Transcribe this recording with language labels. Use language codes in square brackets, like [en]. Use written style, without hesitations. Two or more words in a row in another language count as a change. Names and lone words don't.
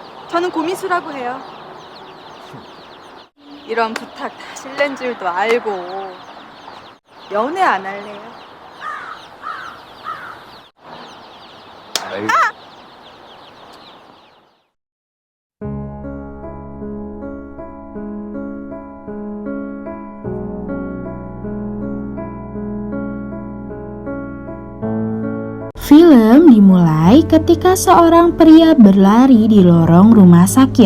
[ko] 저는 고미수라고 해요. 이런 부탁 다 실례인 줄도 알고 연애 안 할래요? 아이, [id] Film dimulai ketika seorang pria berlari di lorong rumah sakit.